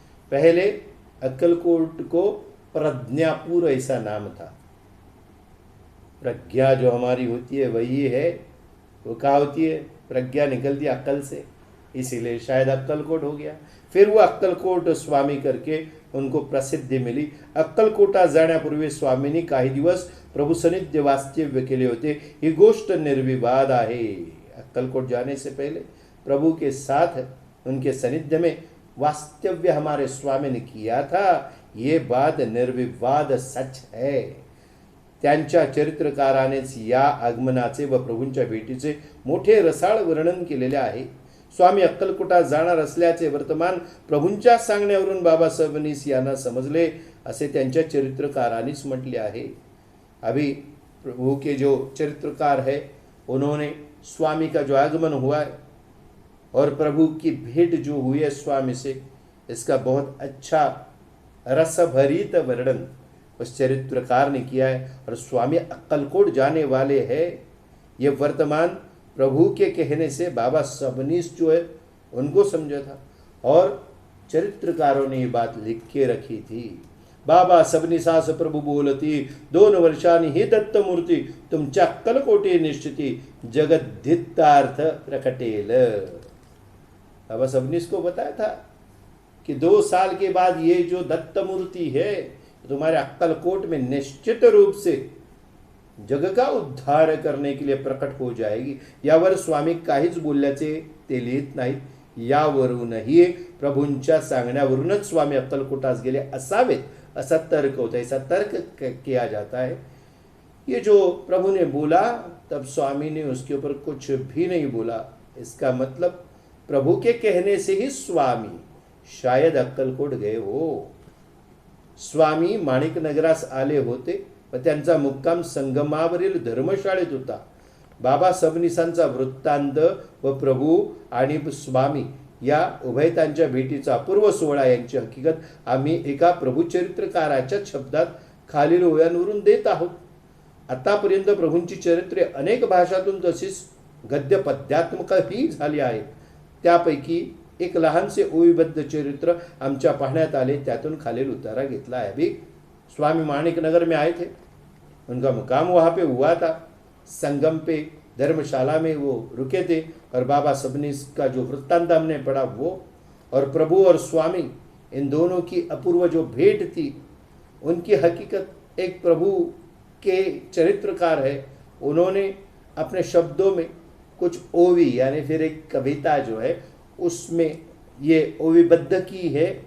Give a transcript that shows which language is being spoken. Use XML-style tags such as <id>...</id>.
<hi>पहले अक्कलकोट को प्रज्ञापुर ऐसा नाम था। प्रज्ञा जो हमारी होती है वही है, वो क्या होती है, प्रज्ञा निकलती है अक्कल से, इसीलिए शायद अक्कलकोट हो गया। फिर वो अक्कलकोट स्वामी करके उनको प्रसिद्धी मिली।</hi> <mr>अक्कलकोटा जाण्यापूर्वी स्वामींनी काही दिवस प्रभू सानिध्य वास्तव्य केले होते। ही गोष्ट निर्विवाद आहे।</mr> <hi>अक्कलकोट जाने से पहले प्रभु के साथ उनके सानिध्य में वास्तव्य हमारे स्वामी ने किया था, ये बात निर्विवाद सच है।</hi> <mr>त्यांच्या चरित्रकारानेच या आगमनाचे व प्रभूंच्या भेटीचे मोठे रसाळ वर्णन केलेले आहे। स्वामी अक्कलकोटा जाणार असल्याचे वर्तमान प्रभूंच्या सांगण्यावरून बाबा सबनीस यांना समजले असे त्यांच्या चरित्रकारांनीच म्हटले आहे।</mr> <hi>अभी प्रभु के जो चरित्रकार है उन्होंने स्वामी का जो आगमन हुआ है और प्रभु की भेंट जो हुई है स्वामी से, इसका बहुत अच्छा रसभरित वर्णन उस चरित्रकार ने किया है। और स्वामी अक्कलकोट जाने वाले हैं, ये वर्तमान प्रभु के कहने से बाबा सबनीस जो है उनको समझा था और चरित्रकारों ने ये बात लिख के रखी थी।</hi> <mr>बाबा सबनीसास प्रभु बोलती 2 वर्षांनी ही दत्तमूर्ती तुमच्या अक्कलकोटे निश्चिती जगद्धितार्थ प्रकटेल।</mr> <hi>बाबा सबनीस को बताया था कि 2 साल के बाद ये जो दत्तमूर्ति है तुम्हारे अक्कलकोट में निश्चित रूप से जग का उद्धार करने के लिए प्रकट हो जाएगी।</hi> <mr>यावर स्वामी काहीच बोलल्याचे ते लिहित नाहीत। यावरूनही प्रभूंच्या सांगण्यावरूनच स्वामी अक्कलकोटास गेले असावेत असा तर्क होता,</mr> <hi>ऐसा तर्क किया जाता है। ये जो प्रभु ने बोला तब स्वामी ने उसके ऊपर कुछ भी नहीं बोला। इसका मतलब प्रभु के कहने से ही स्वामी शायद अक्कलकोट गए हो।</hi> <mr>स्वामी माणिक नगरास आले होते व त्यांचा मुक्काम संगमावरील धर्मशाळेत होता। बाबा सबनीसांचा वृत्तांत व प्रभू आणि स्वामी या उभयतांच्या भेटीचा अपूर्व सोहळा यांची हकीकत आम्ही एका प्रभुचरित्रकाराच्या शब्दात खालील ओव्यांवरून देत आहोत। आतापर्यंत प्रभूंची चरित्रे अनेक भाषातून तशीच गद्य पद्यात्मकही झाली आहेत। त्यापैकी एक लहानसे ओवीबद्ध चरित्र आमच्या पाहण्यात आले, त्यातून खालील उतारा घेतला है।</mr> <hi>अभी स्वामी माणिक नगर में आए थे, उनका मुकाम वहाँ पे हुआ था। संगम पे धर्मशाला में वो रुके थे और बाबा सबनीस का जो वृत्तांत हमने पढ़ा वो, और प्रभु और स्वामी इन दोनों की अपूर्व जो भेंट थी उनकी हकीकत एक प्रभु के चरित्रकार है, उन्होंने अपने शब्दों में कुछ ओवी यानी फिर एक कविता जो है उसमें ये ओवीबद्ध की है।</hi>